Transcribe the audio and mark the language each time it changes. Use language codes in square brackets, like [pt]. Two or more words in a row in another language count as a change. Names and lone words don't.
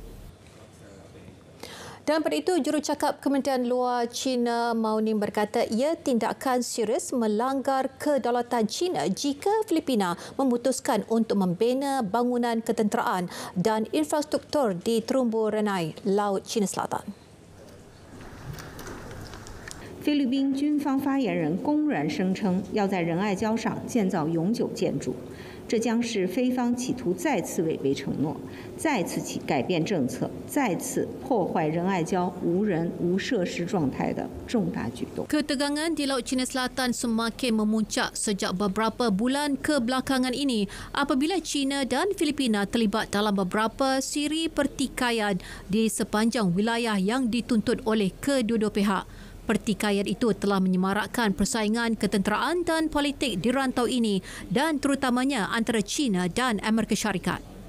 [ms] Dalam pada itu, jurucakap Kementerian Luar China Mao Ning berkata ia tindakan serius melanggar kedaulatan China jika Filipina memutuskan untuk membina bangunan ketenteraan dan infrastruktur di terumbu renai Laut China Selatan. [zh] 菲律宾军方发言人公然声称要在仁爱礁上建造永久建筑，这将是菲方企图再次违背承诺，再次改变政策，再次破坏仁爱礁无人无设施状态的重大举动。 [ms] Ketegangan di Laut China Selatan semakin memuncak sejak beberapa bulan kebelakangan ini apabila China dan Filipina terlibat dalam beberapa siri pertikaian di sepanjang wilayah yang dituntut oleh kedua-dua pihak. Pertikaian itu telah menyemarakkan persaingan ketenteraan dan politik di rantau ini dan terutamanya antara China dan Amerika Syarikat.